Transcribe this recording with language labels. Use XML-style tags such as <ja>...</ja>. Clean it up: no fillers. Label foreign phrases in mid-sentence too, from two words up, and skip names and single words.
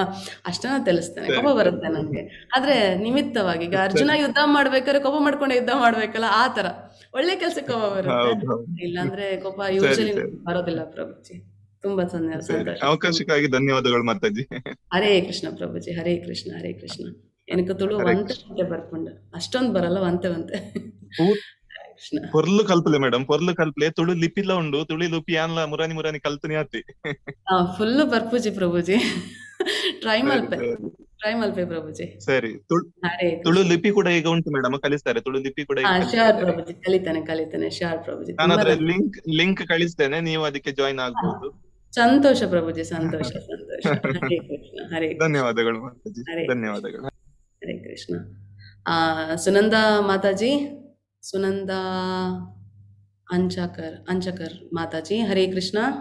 <kn>ಅಷ್ಟನ್ನ ತಿಳಿಸ್ತೇನೆ. ಕೋಪ ಬರುತ್ತೆ ನನ್ಗೆ, ಆದ್ರೆ ನಿಮಿತ್ತವಾಗಿ. ಈಗ ಅರ್ಜುನ ಯುದ್ಧ ಮಾಡ್ಬೇಕಾದ್ರೆ ಕೋಪ ಮಾಡ್ಕೊಂಡು ಯುದ್ಧ ಮಾಡ್ಬೇಕಲ್ಲ, ಆ ತರ ಒಳ್ಳೆ ಕೆಲ್ಸಕ್ಕೆ ಕೋಪ ಬರುತ್ತೆ. ಇಲ್ಲಾಂದ್ರೆ ಕೋಪ ಯೂಶಲಿ ಬರೋದಿಲ್ಲ ಪ್ರಭುಜಿ. ತುಂಬಾ ಸಂತೋಷ. ಅವಕಾಶಕ್ಕಾಗಿ ಧನ್ಯವಾದಗಳು ಮಾತಾಜಿ. ಹರೇ ಕೃಷ್ಣ ಪ್ರಭುಜಿ. ಹರೇ ಕೃಷ್ಣ, ಹರೇ ಕೃಷ್ಣ. ಎನಕ ತುಳು ವಂತೆ ಬರ್ಕೊಂಡು ಅಷ್ಟೊಂದು ಬರಲ್ಲ, ವಂತೆ</kn> <tcy>ಪೊರ್ಲು ಕಲ್ಪಲೆ ಮೇಡಮ್, ಪೊರ್ಲು ಕಲ್ಪಲೆ ತುಳು ಲಿಪಿಲ ಉಂಡು, ತುಳಿ ಲಿಪಿ ಯಾನ್ಲ ಮುರಾನಿ ಕಲ್ತನಿ ಆತಿ ಫುಲ್ ಬರ್ಪುಜಿ ಪ್ರಭುಜಿ. ಟ್ರೈ ಮಲ್ಪೆ ಟ್ರೈ ಮಲ್ಪೆ ಪ್ರಭುಜಿ.</tcy> <kn>ಸರಿ. ಹರೇ ತುಳು ಕೃಷ್ಣ. ಲಿಪಿ ಕೂಡ ಈಗ ಉಂಟು ಮೇಡಮ್, ಕಲಿಸ್ತಾರೆ. ತುಳು ಲಿಪಿ ಕೂಡ ಈಗ ಶ್ಯೂರ್ ಕಲಿಸ್ತಾರೆ. ಪ್ರಭುಜಿ, ಕಲಿತೇನೆ ಶ್ಯೂರ್ ಪ್ರಭುಜಿ. ನಾನು ತುಂಬಾ ಅದ್ರ ಲಿಂಕ್ ಕಳಿಸ್ತೇನೆ, ನೀವು ಅದಕ್ಕೆ ಜಾಯಿನ್ ಆಗ್ಬಹುದು. ಸಂತೋಷ ಪ್ರಭುಜಿ, ಸಂತೋಷ. ಹರೇ ಕೃಷ್ಣ, ಹರೇ ಕೃಷ್ಣ. ಧನ್ಯವಾದಗಳು ಮಾತಾಜಿ, ಹರೇ ಧನ್ಯವಾದಗಳು. ಹರೇ ಕೃಷ್ಣ. ಸುನಂದಾ ಮಾತಾಜಿ, ಸುನಂದಾ ಅಂಚಕರ್ ಮಾತಾಜಿ, ಹರೇ ಕೃಷ್ಣ.</kn>